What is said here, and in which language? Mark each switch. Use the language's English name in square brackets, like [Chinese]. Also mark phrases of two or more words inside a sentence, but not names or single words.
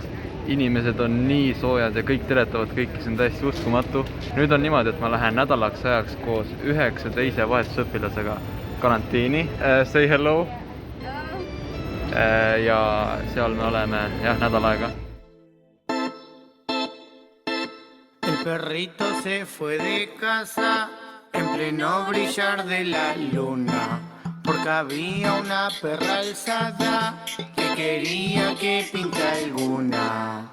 [Estonian] Inimesed on nii soojad ja kõik teretavad kõiki, see on täiesti uskumatu. Nüüd on niimoodi, et ma lähen nädalaks ajaks koos 9 teise vahetusõpilasega karantiini. [English] Say hello. [Estonian] Ja seal me oleme nädal aega. [Spanish] El perrito se fue de casa en pleno brillar de la luna, porque había una perra alzada que quería que pinta alguna.